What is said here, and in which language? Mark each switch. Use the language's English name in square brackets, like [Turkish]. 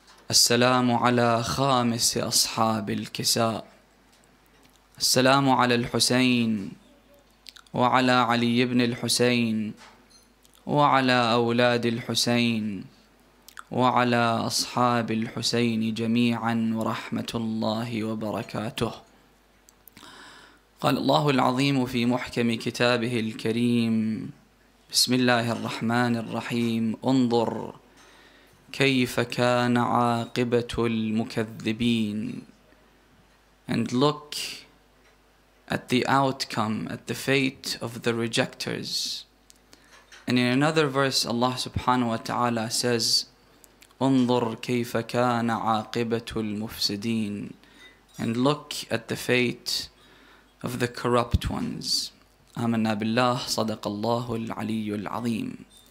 [Arabic] السلام على خامس أصحاب الكساء، السلام على الحسين وعلى علي بن الحسين وعلى أولاد الحسين وعلى أصحاب الحسين جميعا، ورحمة الله وبركاته. قال الله العظيم في محكم كتابه الكريم: بسم الله الرحمن الرحيم، انظر كيف كان عاقبة المكذبين. [English] And look at the outcome, at the fate of the rejectors. And in another verse Allah subhanahu wa ta'ala says, [Arabic] انظر كيف كان عاقبة المفسدين. [English] And look at the fate of the corrupt ones. [Arabic] آمنا بالله صدق الله العلي العظيم.